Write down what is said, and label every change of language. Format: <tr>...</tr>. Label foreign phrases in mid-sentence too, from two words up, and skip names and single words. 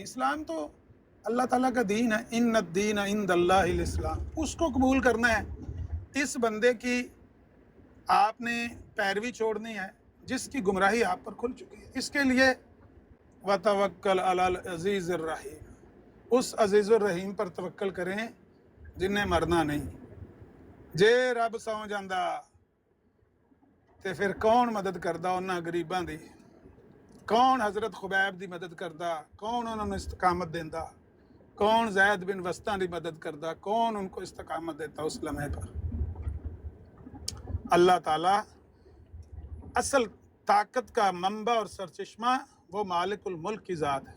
<ur>اسلام تو اللہ تعالیٰ کا دین ہے.</ur> <ar>ان الدین عند اللہ الاسلام،</ar> <ur>اس کو قبول کرنا ہے. اس بندے کی آپ نے پیروی چھوڑنی ہے جس کی گمراہی آپ پر کھل چکی ہے. اس کے لیے</ur> <ar>وتوکل علی العزیز الرحیم،</ar> <ur>اس عزیز الرحیم پر توکل کریں جن نے مرنا نہیں.</ur> <pa>جے رب سو جاندا تے پھر کون مدد کردا انہاں غریباں دی، کون حضرت خبیب دی مدد کردا، کون انہوں نے استقامت دیندا، کون زید بن وسطیٰ دی مدد کردا،</pa> <ur>کون ان کو استقامت دیتا اس لمحے پر. اللہ تعالیٰ اصل طاقت کا منبع اور سرچشمہ وہ مالک الملک کی ذات ہے.</ur>